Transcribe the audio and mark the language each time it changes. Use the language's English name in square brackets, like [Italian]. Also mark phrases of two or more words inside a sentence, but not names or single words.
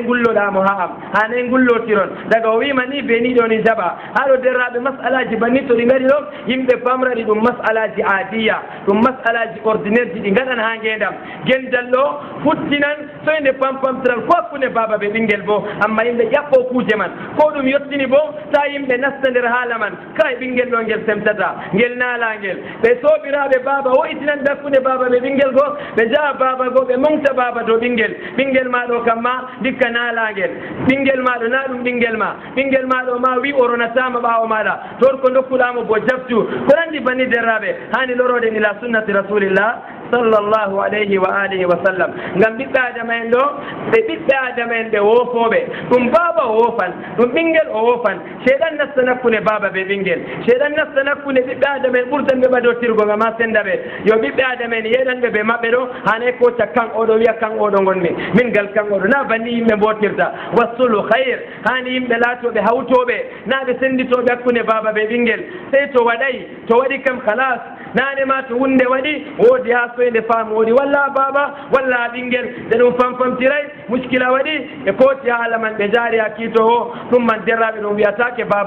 [Fula] gulloɗamo ha am hanayi gullotiron daga o wima ni beniɗo ni jaɓa haɗo derraɓe masalaji banni to ɗi ngari ɗo yimɓe famrani ɗum masalaji adiya ɗum masalaji ordinaire ji ɗi gaɗan ha ngendam gendal ɗo futtinan soyde pampamtiral ko hakkunde baba ɓe ɓinguel bo amma yimɓe ƴaɓɓo kuuje man ko ɗum yettini bo ta yimɓe nasta nder haala man kay ɓinguel ɗo ngel semtata ngel naalangel ɓe soɓiraɓe baba woytinan ɓe hakkunde baba ɓe ɓinguel go ɓe jaa baba go ɓe mongta baba dow ɓinguel ma ɗo kam ma dikka naalangel ɓinguel ma ɗo na ɗum ɓinguel ma ɗo ma wi o ronatama ɓawo maɗa toon ko dokkuɗamo bo jabtu ko nandi banni derraɓe hani lorode ila [Arabic] سنة رسول الله صلى الله عليه وعلى آله وسلم [Fula] ngam ɓiɓɓe adama en ɗo ɓe ɓiɓɓe adama en ɓe wofoɓe ɗum baba o wofan ɗum ɓinguel o wofan sheyɗan nasta nakkude baba ɓe ɓinguel sheyɗan nasta nakkude ɓiɓɓe adama en ɓurtan ɓe ɓadotirgo ngam ha senda ɓe yo ɓiɓɓe adama en yeɗanɓe ɓe maɓɓe ɗo hanay kota kan oɗo wiya kan oɗo gonmi min gal kan oɗo na banni yimɓe mbotirta wassulu hayre hani yimɓe laatoɓe hawtoɓe na ɓe senditoɓe hakkude baba ɓe ɓinguel sey to waɗi kam halas nane ma to hunde waɗi woodi ha soyde faamu woodi walla baba walla ɓinguel nde ɗum famtiray muskila waɗi e kooti haala man ɓe jaari ha kiito o ɗum man derraɓe ɗum wiyatake baba